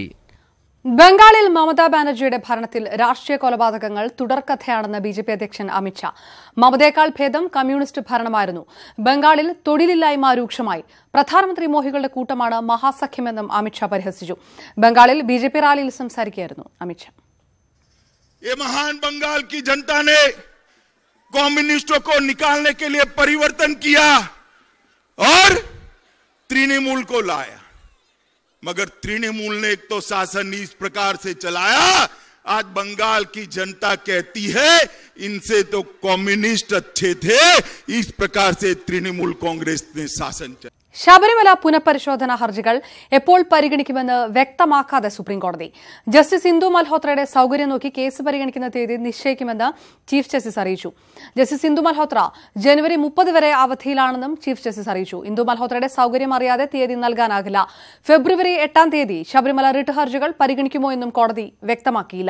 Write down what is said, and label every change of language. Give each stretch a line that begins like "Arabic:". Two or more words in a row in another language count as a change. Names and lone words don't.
Malayalam: ബംഗാളിൽ മമതാ ബാനർജിയുടെ ഭരണത്തിൽ രാഷ്ട്രീയ കൊലപാതകങ്ങൾ തുടർക്കഥയാണെന്ന് BJP അധ്യക്ഷൻ അമിത്ഷാ. മമതയേക്കാൾ ഭേദം കമ്മ്യൂണിസ്റ്റ് ഭരണമായിരുന്നു. ബംഗാളിൽ തൊഴിലില്ലായ്മ രൂക്ഷമായി. പ്രധാനമന്ത്രി മോഹികളുടെ കൂട്ടമാണ് മഹാസഖ്യമെന്നും അമിത്ഷാ പരിഹസിച്ചു. ബംഗാളിൽ BJP റാലിയിൽ സംസാരിക്കുകയായിരുന്നു അമിത്ഷാ.
Hindi: ये महान बंगाल की जनता ने कम्युनिस्टों को निकालने के लिए परिवर्तन किया और तृणमूल को लाया, मगर तृणमूल ने एक तो शासन इस प्रकार से चलाया, आज बंगाल की जनता कहती है इनसे तो कम्युनिस्ट अच्छे थे. इस प्रकार से तृणमूल कांग्रेस ने शासन चलाया.
Malayalam: ശബരിമല പുനഃപരിശോധനാ ഹർജികൾ എപ്പോൾ പരിഗണിക്കുമെന്ന് വ്യക്തമാക്കാതെ സുപ്രീംകോടതി. ജസ്റ്റിസ് ഇന്ദു മൽഹോത്രയുടെ സൌകര്യം നോക്കി കേസ് പരിഗണിക്കുന്ന തീയതി നിശ്ചയിക്കുമെന്ന് ചീഫ് ജസ്റ്റിസ് അറിയിച്ചു. ജസ്റ്റിസ് ഇന്ദു മൽഹോത്ര ജനുവരി 30 വരെ അവധിയിലാണെന്നും ചീഫ് ജസ്റ്റിസ് അറിയിച്ചു. ഇന്ദു മൽഹോത്രയുടെ സൌകര്യം അറിയാതെ തീയതി നൽകാനാകില്ല. ഫെബ്രുവരി 8 തീയതി ശബരിമല റിട്ട് ഹർജികൾ പരിഗണിക്കുമോ എന്നും കോടതി വ്യക്തമാക്കിയില്ല.